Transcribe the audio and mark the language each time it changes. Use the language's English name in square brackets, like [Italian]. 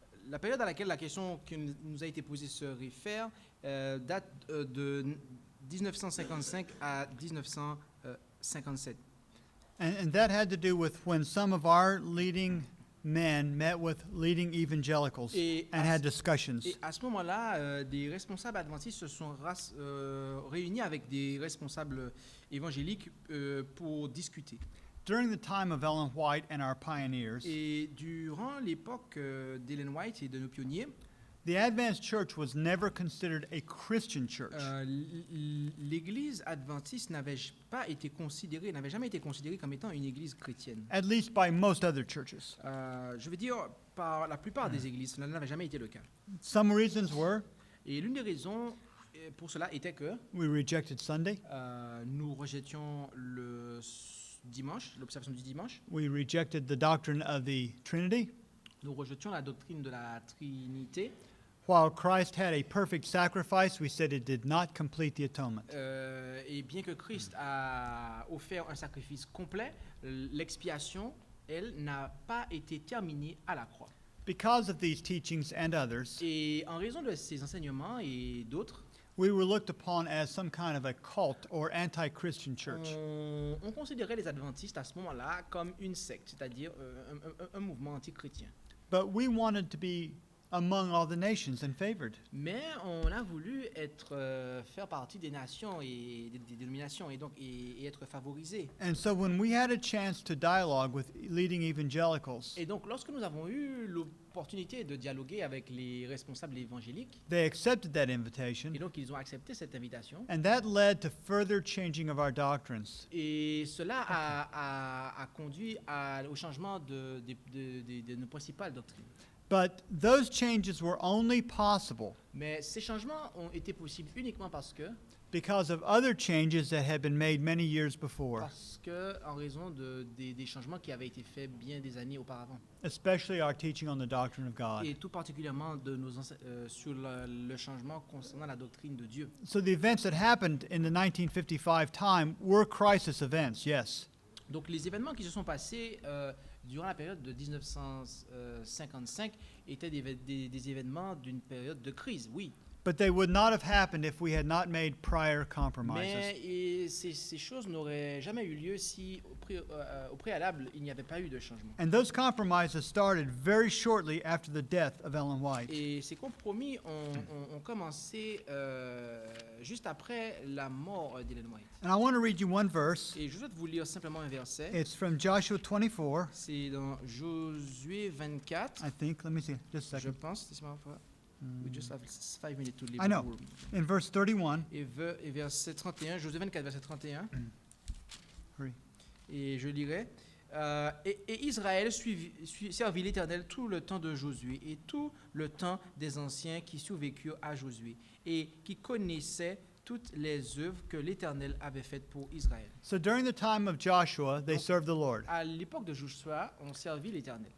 [French] La période à laquelle la question qui nous a été posée se réfère date de 1955 à 1957. [English] And that had to do with when some of our leading men met with leading evangelicals [French] Et [English] and had discussions. [French] Et à ce moment-là, des responsables adventistes se sont réunis avec des responsables évangéliques pour discuter. [English] During the time of Ellen White and our pioneers, [French] Et durant l'époque d'Ellen White et de nos pionniers, [English] the Adventist Church was never considered a Christian church. [French] l'Église adventiste n'avait jamais été considérée comme étant une Église chrétienne. [English] At least by most other churches. [French] Je veux dire, par la plupart des églises, cela n'avait jamais été le cas. [English] Some reasons were [French] Et l'une des raisons pour cela était que [English] we rejected Sunday, [French] nous rejetions le dimanche, l'observation du dimanche, [English] we rejected the doctrine of the Trinity. [French] nous rejetions la doctrine de la Trinité. [English] While Christ had a perfect sacrifice, we said it did not complete the atonement. [French] Et bien que Christ a offert un sacrifice complet, l'expiation, elle, n'a pas été terminée à la croix. [English] Because of these teachings and others, [French] Et en raison de ces enseignements et d'autres, [English] we were looked upon as some kind of a cult or anti-Christian church. [French] on considérait les adventistes à ce moment-là comme une secte, c'est-à-dire un mouvement anti-chrétien. [English] But we wanted to be among all the nations and favored. [French] Mais on a voulu faire partie des nations et des dénominations et donc et être favorisés. [English] And so when we had a chance to dialogue with leading evangelicals, [French] Et donc lorsque nous avons eu l'opportunité de dialoguer avec les responsables évangéliques, [English] they accepted that invitation, [French] et donc ils ont accepté cette invitation, [English] and that led to further changing of our doctrines. [French] et cela a conduit au changement de nos principales doctrines. [English] But those changes were only possible [French] Mais ces changements ont été possibles uniquement parce [English] because of other changes that had been made many years before, [French] en raison des changements qui avaient été faits bien des années auparavant, [English] especially our teaching on the doctrine of God. [French] et tout particulièrement sur le changement concernant la doctrine de Dieu. [English] So the events that happened in the 1955 time were crisis events, yes. [French] Donc les événements qui se sont passés durant la période de 1955 étaient des événements d'une période de crise, oui. [English] But they would not have happened if we had not made prior compromises. [French] Mais ces choses n'auraient jamais eu lieu si au préalable il n'y avait pas eu de changement. [English] And those compromises started very shortly after the death of Ellen White. [French] Et ces compromis ont commencé juste après la mort d'Ellen White. [English] And I want to read you one verse. [French] Et je voudrais vous lire simplement un verset. [English] It's from Joshua 24, [French] C'est dans Josué 24, [English] I think. Let me see, just a [French] je [English] second. [French] pense. Laissez-moi voir. [English] We just have 5 minutes to leave I know. the room. In verse 31, [French] Et verset 31, Josué 24, verset 31. [English] hurry. [French] Et je lirai. Et Israël servit l'Éternel tout le temps de Josué et tout le temps des anciens qui survécurent à Josué et qui connaissaient toutes les œuvres que l'Éternel avait faites pour Israël. [English] So during the time of Joshua, they served the Lord. [French] À l'époque de Josué, on servit l'Éternel.